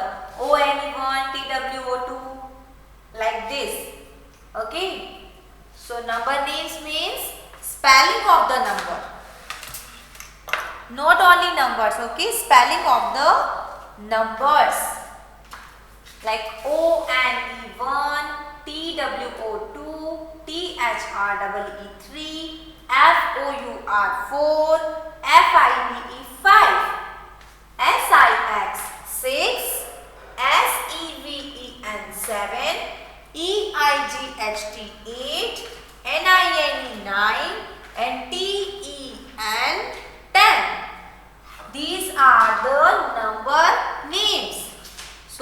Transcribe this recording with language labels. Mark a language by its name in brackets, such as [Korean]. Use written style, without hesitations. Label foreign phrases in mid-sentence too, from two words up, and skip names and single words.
[English] O-N-E-1, T-W-O-2, like this. Okay. So number names means spelling of the number. Not only numbers, okay, spelling of the numbers. Like O-N-E-1, T-W-O-2, T-H-R-E-E-3, F-O-U-R-4, F-I-V-E-5, S-I-X 6, S-E-V-E-N 7, E-I-G-H-T 8, N-I-N-E 9 and T-E-N 10. These are the number names.